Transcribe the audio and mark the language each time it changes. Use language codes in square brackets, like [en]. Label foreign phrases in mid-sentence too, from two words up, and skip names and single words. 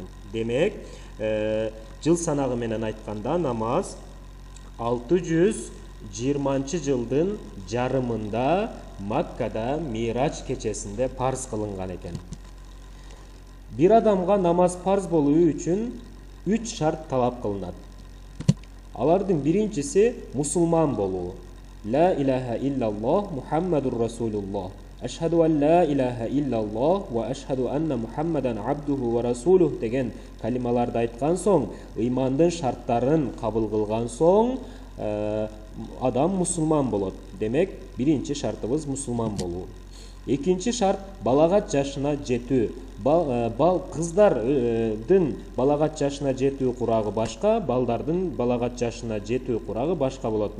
[ky] Демек, жыл санагы менен айтканда намаз 620-жылдын жарымында Маккада Мирач кечесинде парыз кылынган экен. Бир адамга намаз парыз болуу үчүн 3 шарт талап кылынат. Алардын биринчиси мусулман болуу. [ar] لا إله إلا الله محمد رسول الله. أشهد أن لا إله إلا الله وأشهد أن محمدا عبده ورسوله [ky] деген калималарды айткан соң, ыймандын шарттарын кабыл кылган соң, адам мусулман болот. Демек, биринчи шартыбыз мусулман болуу. Экинчи шарт балагат жашына жетүү. Кыздардын балагат жашына жетүү курагы башка, балдардын балагат жашына жетүү курагы башка болот.